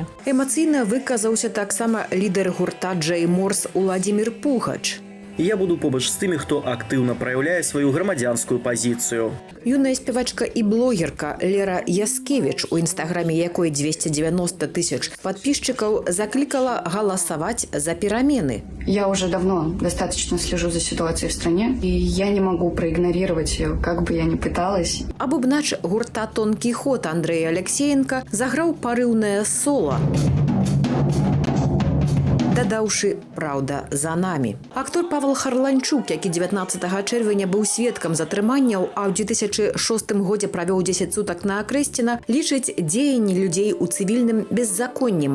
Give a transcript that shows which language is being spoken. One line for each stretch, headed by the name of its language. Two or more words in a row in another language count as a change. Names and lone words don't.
Belarusian: Эмацыйна выказаўся таксама лідар гурта Джей Морс Уладзімір Пугач. Я буду побач з тымі, хто актыўна праяўляе сваю грамадзянскую пазіцыю. Юная спявачка і блогерка Лера Яскевіч, у інстаграме якой 290
Russian: тысяч подписчиков,
Belarusian: закликала
Russian: голосовать за перемены. Я уже давно достаточно слежу за ситуацией в стране, и я не могу проигнорировать ее, как бы я ни пыталась.
Belarusian: А бубнач гурта «Тонкий ход» Андрей Алексеенко заграў парыўнае соло, дадаўшы «Праўда за намі». Актор Павел Харланчук, які 19 чэрвеня быў сведкам затрыманняў, а ў 2006 годзе правёў 10 сутак на Акрэсціна, лічыць дзеянні людзей у цывільным беззаконнем.